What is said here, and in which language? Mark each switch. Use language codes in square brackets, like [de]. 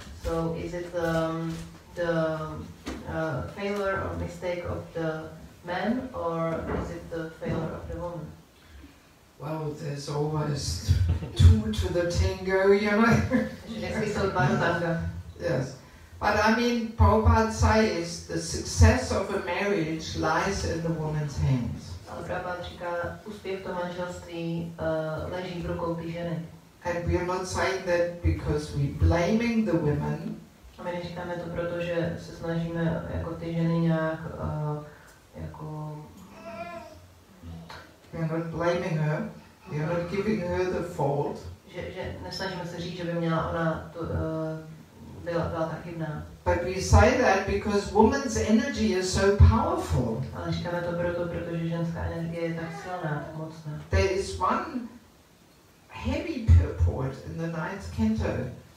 [en] So is it the failure or mistake of the man, or is it the failure of the woman? Well, there's always two to the tango, you know. Yes. But I mean, Prabhupada says the success of a marriage lies in the woman's hands. [cs] Prabhupada říká, úspěch to manželství leží v rukou ty ženy. [en] And we are not saying that because we're blaming the women. [cs] A my neříkáme to proto, že se snažíme jako ty ženy nějak jako... [en] We're not blaming her. We're not giving her the fault. [cs] Že nesnažíme se říct, že by měla ona to, byla ta chybná. [en] But we say that because woman's energy is so powerful. [cs] Ale říkáme to proto, protože ženská energie je tak silná, tak mocná. [en] There is one heavy purport in the ninth canto.